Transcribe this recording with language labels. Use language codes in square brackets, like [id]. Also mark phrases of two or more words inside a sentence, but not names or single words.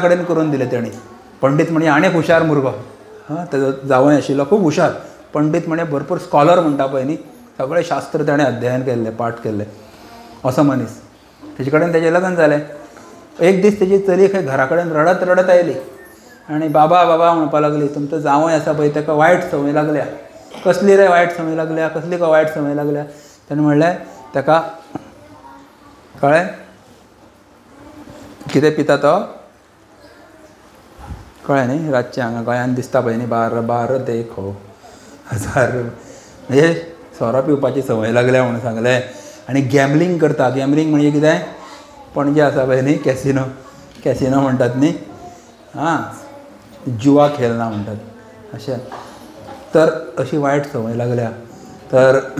[kok] कडेन करून दिलें तेणी पंडीत म्हणजे आनीक हुशार भुरगो हां तेजो जावय आशिल्लो खूब हुशार पंडीत म्हणजे भरपूर स्कॉलर म्हणटा पळय न्ही सगळें शास्त्र ताणें अध्ययन केल्लें पाठ केल्लें असो मनीस तेजे कडेन तेजें लग्न जालें एक दीस तेजी चली खंय घरा कडेन रडत रडत आयली आनी बाबा बाबा म्हणपाक लागली तुमचो जावय आसा पळय ताका वायट संवय लागल्या कसली रे वायट संवय लागल्या कसली काय वायट संवय लागल्या ताणें म्हणलें ताका कळ्ळें कितें पिता तो कळ्ळें न्ही रातचें हांगा गोंयान दिसता पळय न्ही बार बार देखो हजार म्हणजे सोरो पिवपाची संवय लागल्या म्हणून सांगलें आनी गॅमलींग करता गॅमलींग म्हणजे कितें पणजे आसा पळय न्ही कॅसिनो कॅसिनो म्हणटात न्ही हां जुवा खेळना म्हणटात अशें तर अशी वायट संवय लागल्या तर